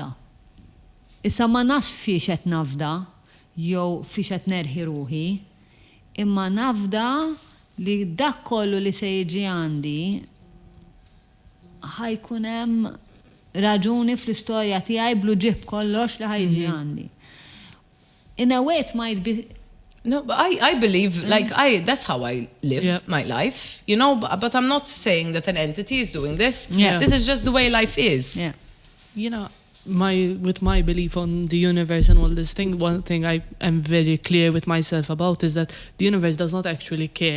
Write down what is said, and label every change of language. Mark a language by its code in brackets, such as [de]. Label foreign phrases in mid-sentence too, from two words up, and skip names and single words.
[mt] Issa ma nafx fiex qed nafda, jew fiex qed nerħi ruħi, imma nafda li dak kollu li se jiġi għandi ħajkun hemm raġuni fl-istorja tiegħi blu ġib kollox li ħajġi għandi. [en] In a way it might be No, but I believe, that's how I live my life, but I'm not saying that an entity is doing this. Yeah. This is just the way life is. Yeah. With my belief on the universe and all this thing, one thing I am very clear with myself about is that the universe does not actually care.